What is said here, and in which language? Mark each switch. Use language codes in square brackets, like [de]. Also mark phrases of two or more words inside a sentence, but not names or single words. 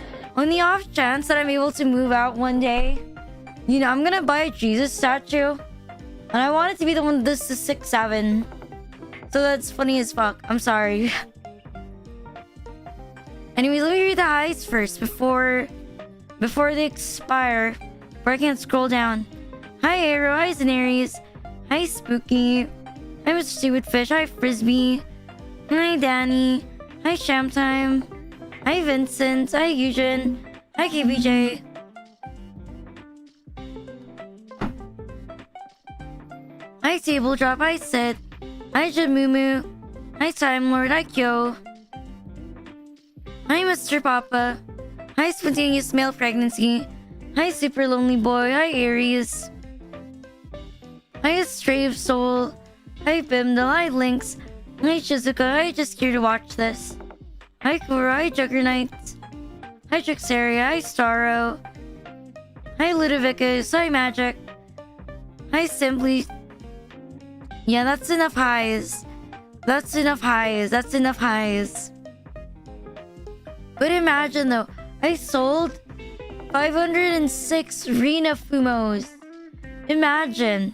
[en] On the off chance that I'm able to move out one day, you know, I'm gonna buy a Jesus statue. And I want it to be the one that does the 6, 7. So that's funny as fuck. I'm sorry. Anyways, let me read the highs first before they expire. Before I can't scroll down. Hi Arrow, hi Zenarius, hi Spooky, hi Mr. Seaweedfish, hi Frisbee, hi Danny, hi Shamtime, hi Vincent, hi Eugen, hi KBJ. Hi Table Drop, hi Sid, hi Jamumu, hi Time Lord, hi Kyo, hi Mr. Papa, hi Spontaneous Male Pregnancy, hi Super Lonely Boy, hi Aries, hi Strave Soul, hi Bimdal, hi Lynx, hi Shizuka, hi Just Here to Watch This, hi Kura, hi Juggernaut, hi Trixaria, hi Starro, hi Ludovicus, hi Magic, hi Simply. Yeah, that's enough highs. That's enough highs. That's enough highs. But imagine though, I sold 506 Rina Fumos. Imagine.